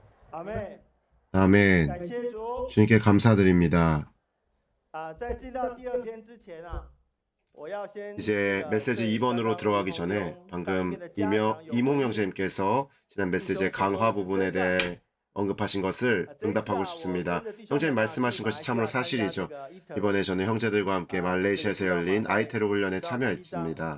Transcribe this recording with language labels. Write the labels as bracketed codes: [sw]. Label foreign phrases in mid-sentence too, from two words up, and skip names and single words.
[ko] 아멘. 아멘. [zh] 感谢主。 [ko] 주님께 감사드립니다. [zh] 在进到第二篇之前，我要先 [ko] 이제 메시지 2번으로 들어가기 전에 방금 이몽 형제님께서 지난 메시지의 강화 부분에 대해 언급하신 것을 응답하고 싶습니다. 형제님 말씀하신 것이 참으로 사실이죠. 이번에 저는 형제들과 함께 말레이시아에서 열린 아이테르 훈련에 참여했습니다.